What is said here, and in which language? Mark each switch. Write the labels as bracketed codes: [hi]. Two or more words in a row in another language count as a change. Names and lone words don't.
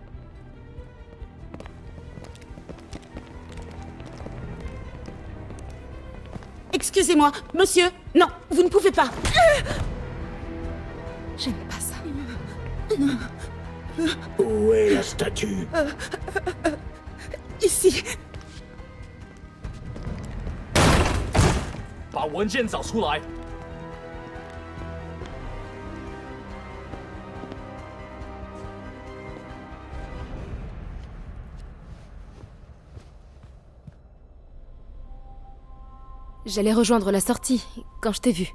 [fr] Excusez-moi, monsieur. Non, vous ne pouvez pas. J'aime pas ça. Où est la statue? Ici. [zh] 把文件找出来。 [fr] J'allais rejoindre la sortie quand je t'ai vu.